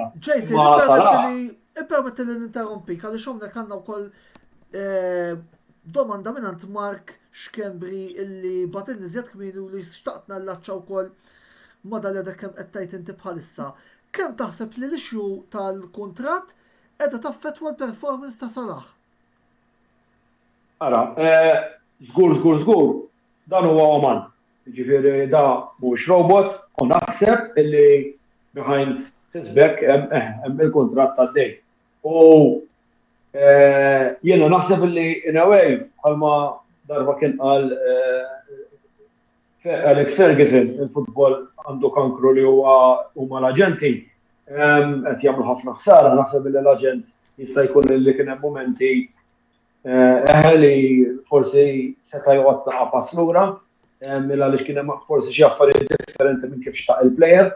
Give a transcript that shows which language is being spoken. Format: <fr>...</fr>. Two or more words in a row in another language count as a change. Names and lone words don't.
<mt>Jason, ippermetti li ninterrompi, għaliex hawnhekk għandna wkoll domanda minn Mark Xkembri illi batilni żjed kmieni li xtaqtna nlaċċaw wkoll ma dal kemm qed tgħid inti bħalissa. Kemm taħseb li l-ixju tal-kuntratt qiegħda taffettwa l-performance ta' Salah? Ara, żgur, dan huwa Oman. Jiġifieri da mhux robot u naħseb illi</mt> <en>behind his back</en> <mt>hemm il-kuntratt tad-dej. U jiena naħseb illi</mt> <en>in a way</en> <mt>bħalma darba kien qal Alex Ferguson il-futbol għandu kankru li huma l-aġenti qed jagħmlu ħafna ħsara, naħseb illi l-aġent jista' jkun li kien hemm momenti li forsi seta' joqgħod pass lura għaliex kien hemm forsi xi affarijiet differenti minn kif xtaq il-plejer.</mt>